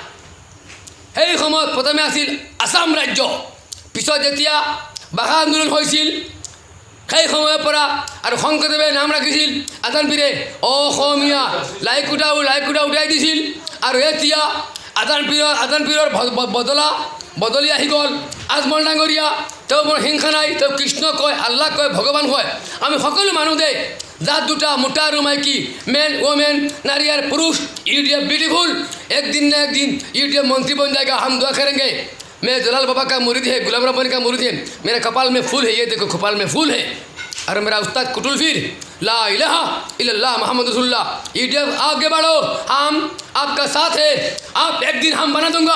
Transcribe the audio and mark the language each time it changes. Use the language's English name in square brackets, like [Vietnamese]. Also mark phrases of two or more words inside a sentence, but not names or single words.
[Assamese] সেই সময়ত প্ৰথমে আছিল আছাম ৰাজ্য, পিছত যেতিয়া ভাষা আন্দোলন হৈছিল সেই সময়ৰ পৰা আৰু শংকৰদেৱে নাম ৰাখিছিল আজান পীৰে অসমীয়া, লাইকুটা উঠাই দিছিল। আৰু এতিয়া আজান পীৰৰ বদলি আহি গ'ল আজমল ডাঙৰীয়া। তেওঁ মোৰ হিংসা নাই, তেওঁ কৃষ্ণ কয়, আল্লাহ কয়, ভগৱান কয়। আমি সকলো মানুহ দেই, জাত দুটা, মোটা আৰু মাইকী, [English] men women, [Assamese] নাৰী আর [Hindi] पुरुष, ये ब्यूटीफुल। एक दिन न एक दिन ये मंत्री बन जाएगा, हम दुआ करेंगे। मैं जलाल बाबा का मुरीद है, गुलाम रब्बानी का मुरीद है, मेरे कपाल में फूल है, ये देखो कपाल में फूल है। और मेरा उस्ताद कुतुल फिर [Arabic] لا إله إلا الله محمد رسول الله. [Hindi] ये आगे बढ़ो, हम आपका साथ है, आप एक दिन हम बना दूंगा।